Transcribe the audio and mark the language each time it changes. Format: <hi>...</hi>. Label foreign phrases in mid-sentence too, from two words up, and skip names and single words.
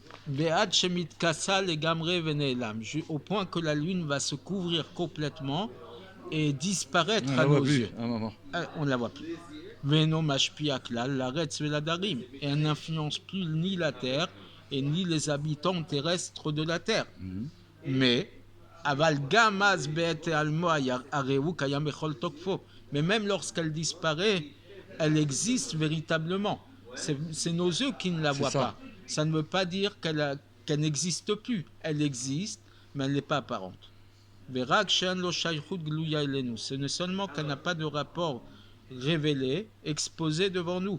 <fr>Au point que la lune va se couvrir complètement et disparaître On à la voit nos plus yeux. à un moment. On ne la voit plus.</fr> <he>ואינו משפיע כלל לארץ ולדרים.</he> <fr>Et elle n'influence plus ni la terre et ni les habitants terrestres de la terre. Mais,</fr> <he>אבל גם אז בעת העלמו הרי הוא קיים בכל תוקפו.</he> <fr>Mais même lorsqu'elle disparaît, elle existe véritablement. C'est nos yeux qui ne la voient pas. Ça ne veut pas dire qu'elle n'existe plus. Elle existe, mais elle n'est pas apparente. Ce n'est seulement qu'elle n'a pas de rapport révélé, exposé devant nous.</fr>